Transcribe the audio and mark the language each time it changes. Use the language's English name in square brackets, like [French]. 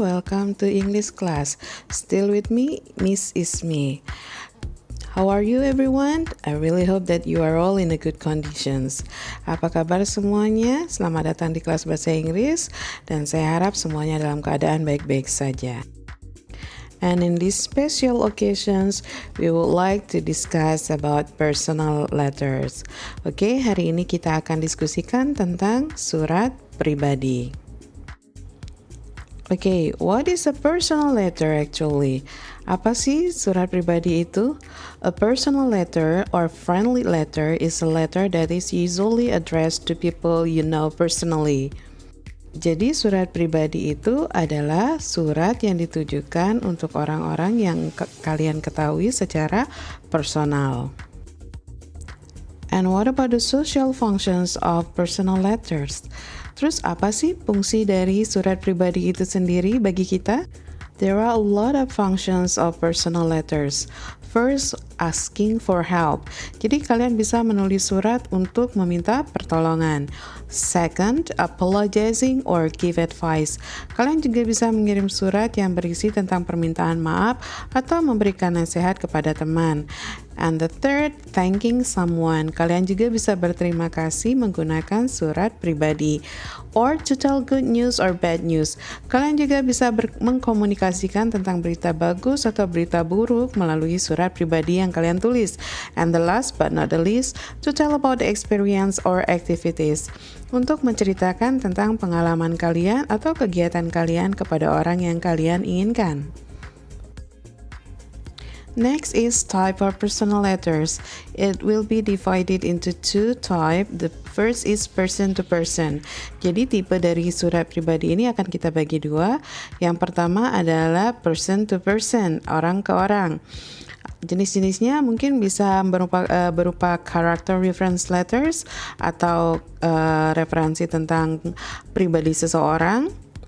[English] Welcome to English class. Still with me, Miss Ismi. How are you everyone? I really hope that you are all in a good conditions. [Indonesian] Apa kabar semuanya? Selamat datang di kelas bahasa Inggris dan saya harap semuanya dalam keadaan baik-baik saja. [English] And in these special occasions, we would like to discuss about personal letters. [Indonesian] Oke, hari ini kita akan diskusikan tentang surat pribadi. [English] Oke, what is a personal letter actually? [Indonesian] Apa sih surat pribadi itu? [English] A personal letter or friendly letter is a letter that is usually addressed to people you know personally. [Indonesian] Jadi surat pribadi itu adalah surat yang ditujukan untuk orang-orang yang kalian ketahui secara personal. [English] And what about the social functions of personal letters? [Indonesian] Terus apa sih fungsi dari surat pribadi itu sendiri bagi kita? [English] There are a lot of functions of personal letters. First, asking for help. [Indonesian] Jadi kalian bisa menulis surat untuk meminta pertolongan. [English] Second, apologizing or give advice. [Indonesian] Kalian juga bisa mengirim surat yang berisi tentang permintaan maaf atau memberikan nasihat kepada teman. [English] And the third, thanking someone. [Indonesian] Kalian juga bisa berterima kasih menggunakan surat pribadi. [English] Or to tell good news or bad news. [Indonesian] Kalian juga bisa mengkomunikasikan tentang berita bagus atau berita buruk melalui surat pribadi yang kalian tulis. [English] And the last but not the least, to tell about the experience or activities. [Indonesian] Untuk menceritakan tentang pengalaman kalian atau kegiatan kalian kepada orang yang kalian inginkan. [English] Next is type of personal letters. It will be divided into two types. The first is person to person. [Indonesian] Jadi tipe dari surat pribadi ini akan kita bagi dua. Yang pertama adalah [English] person to person, [Indonesian] orang ke orang. Jenis-jenisnya mungkin bisa berupa [English] character reference letters [Indonesian] atau referensi tentang pribadi seseorang.